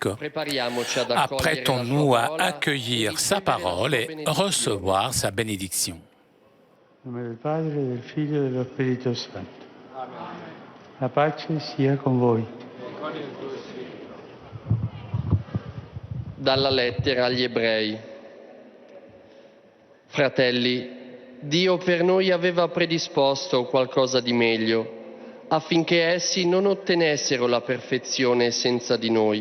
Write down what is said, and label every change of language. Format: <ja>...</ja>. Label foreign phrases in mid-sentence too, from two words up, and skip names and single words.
<fr>Apprêtons-nous à accueillir sa parole et recevoir sa bénédiction.</fr> <it>Nel nome del Padre, del Figlio e dello Spirito Santo. La pace sia con voi. Dalla lettera agli Ebrei. Fratelli, Dio per noi aveva predisposto qualcosa di meglio, affinché essi non ottenessero la perfezione senza di noi.</it>